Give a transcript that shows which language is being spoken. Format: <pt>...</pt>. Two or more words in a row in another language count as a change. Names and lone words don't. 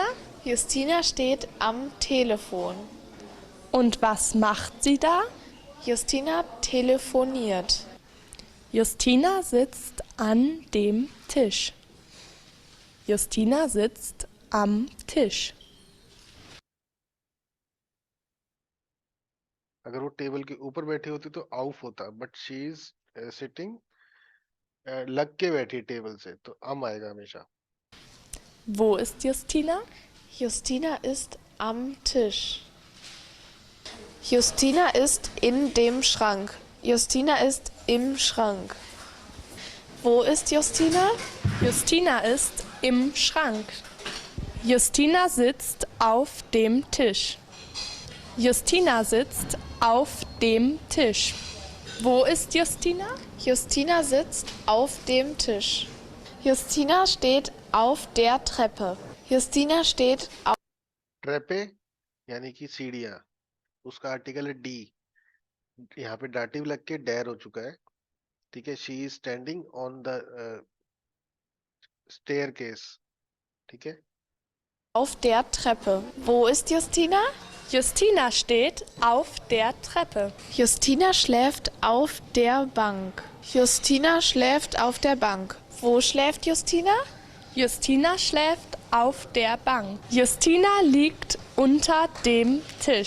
<de>Justina steht am Telefon. Und was macht sie da? Justina telefoniert. Justina sitzt an dem Tisch. Justina sitzt am Tisch.</de> <hi>अगर वो टेबल के ऊपर बैठी होती तो आउफ होता,</hi> <en>but she is sitting</en> <hi>लग के बैठी टेबल से, तो am आएगा हमेशा।</hi> <de>Wo ist Justina? Justina ist am Tisch. Justina ist in dem Schrank. Justina ist im Schrank. Wo ist Justina? Justina ist im Schrank. Justina sitzt auf dem Tisch. Justina sitzt auf dem Tisch. Wo ist Justina? Justina sitzt auf dem Tisch. Justina steht auf der Treppe. Justina steht auf</de> <hi>ट्रेपे यानी कि सीढ़ियां, उसका आर्टिकल है डी। यहाँ पे डाटिव लग के डेर हो चुका है, ठीक है।</hi> <en>she is standing on the staircase,</en> <hi>ठीक है।</hi> <de>auf der Treppe. Wo ist Justina? Justina steht auf der Treppe. Justina schläft auf der Bank. Justina schläft auf der Bank. Wo schläft Justina? Justina schläft auf der Bank. Justina liegt unter dem Tisch.</de>